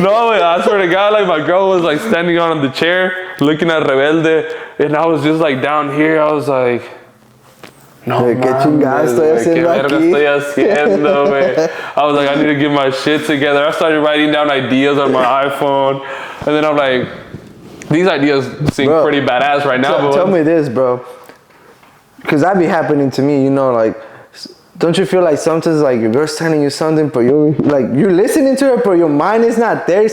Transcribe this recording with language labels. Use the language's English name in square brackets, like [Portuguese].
[English] No, I swear to God, like my girl was like standing on the chair, looking at Rebelde, and I was just like down here. I was like, [Spanish] no, ¿qué chingada estoy haciendo aquí? Estoy haciendo, güey? [English] I was like, I need to get my shit together. I started writing down ideas on my iPhone, and then I'm like, these ideas seem pretty badass right now. Tell me this, bro, because that be happening to me. You know, like. Don't you feel like sometimes like your girl's telling you something, but you're listening to it, but your mind is not there?